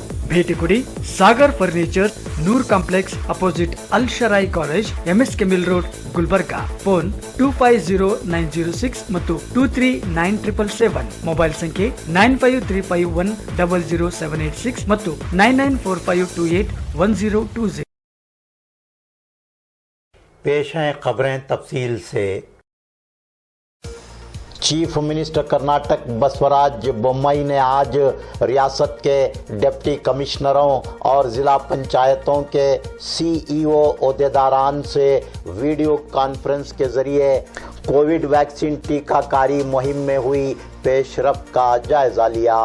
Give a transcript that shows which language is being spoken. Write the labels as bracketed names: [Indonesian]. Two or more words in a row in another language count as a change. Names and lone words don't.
[Kannada] ಭೇಟಿ ಕೊಡಿ ಸಾಗರ್ ಫರ್ನಿಚರ್, ನೂರ್ ಕಾಂಪ್ಲೆಕ್ಸ್ ಅಪೋಸಿಟ್ ಅಲ್ ಶರಾಯಿ ಕಾಲೇಜ್, MSK ಮಿಲ್ ರೋಡ್, ಗುಲ್ಬರ್ಗಾ. ಫೋನ್ 250906 ಮತ್ತು 239777. ಮೊಬೈಲ್ ಸಂಖ್ಯೆ 9535100786 ಮತ್ತು 9945281020. [Urdu] پیش ہیں خبریں تفصیل سے. [English] chief minister [Urdu] کرناٹک بسوراج بومئی نے آج ریاست کے [English] deputy commissioners [Urdu] اور ضلع پنچایتوں کے CEO عہدیداران سے [English] video conference [Urdu] کے ذریعے [English] Covid vaccine [Urdu] ٹیکہ کاری مہم میں ہوئی پیش رفت کا جائزہ لیا.